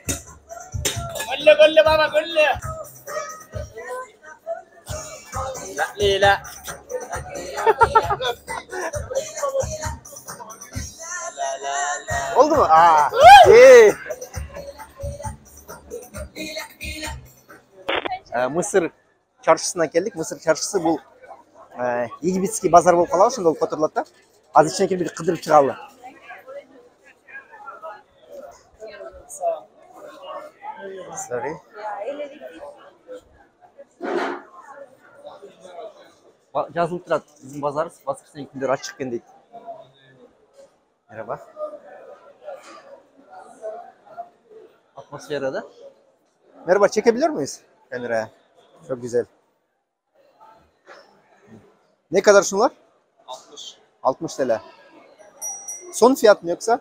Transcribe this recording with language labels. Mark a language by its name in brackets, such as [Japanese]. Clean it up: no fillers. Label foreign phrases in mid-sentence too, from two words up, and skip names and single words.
[Turkish] Gülle baba gülle. La. Oldu mu? İyi. Mısır çarşısına geldik. Mısır çarşısı bu [Russian] Египетский базар [Kyrgyz] болуп калат, ошондо болуп которулат да. Азыр ичине кирип бир кыдырып чыгалы. Sorry. Жазылып турат, биздин базарыбыз воскресенье күндөрү ачык экен дейт. [Turkish] Merhaba. Atmosfera da. Merhaba, çekebiliyor muyuz kameraya? Çok güzel. Ne kadar şunlar? 60. 60 TL. Son fiyat mı yoksa?